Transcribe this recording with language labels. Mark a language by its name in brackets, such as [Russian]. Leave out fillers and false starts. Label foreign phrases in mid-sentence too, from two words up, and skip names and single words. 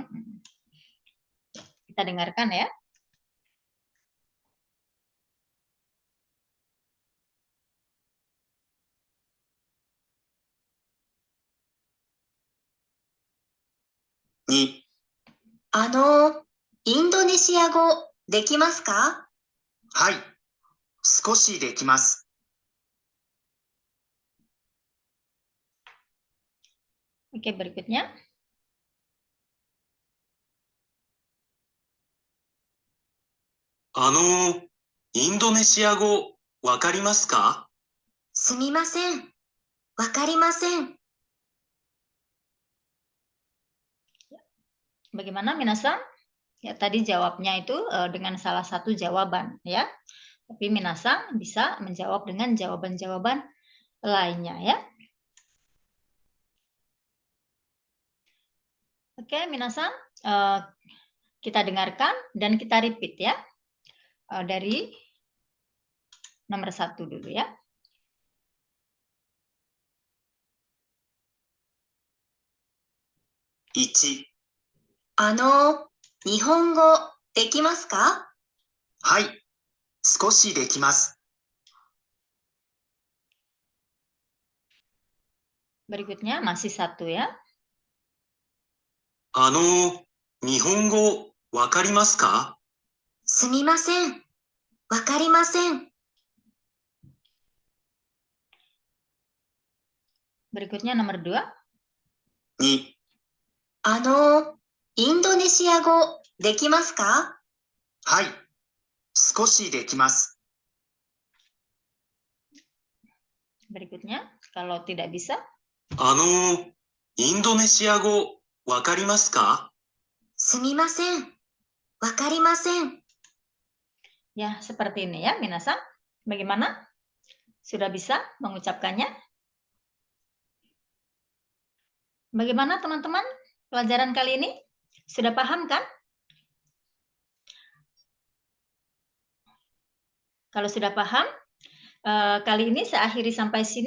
[Indonesian] Kita dengarkan ya. [Japanese] Ni. インドネシア語できますか？はい。少しできます。 [Indonesian] Oke, berikutnya. [Japanese] Indo インドネシア語わかりますか？すみません。わかりません。 [Indonesian] Bagaimana minasang? Ya, tadi jawabnya itu dengan salah satu jawaban ya. Tapi minasang bisa menjawab dengan jawaban-jawaban lainnya ya. Oke, minasang, kita dengarkan dan kita repeat ya. Dari nomor 1 dulu ya. [Japanese] Ichi. 日本語できますか？はい。少しできます。 [Indonesian] Berikutnya masih 1 ya. [Japanese] 日本語わかりますか？すみません。わかりません。 [Indonesian] Berikutnya nomor 2. [Japanese] に。インドネシア語できますか？はい。少しできます。 [Indonesian] Berikutnya, kalau tidak bisa. [Japanese] インドネシア語わかりますか？すみません。わかりません。 [Indonesian] Ya, seperti ini ya, minasang. Bagaimana? Sudah bisa mengucapkannya? Bagaimana teman-teman? Pelajaran kali ini sudah paham kan? Kalau sudah paham, kali ini saya akhiri sampai sini.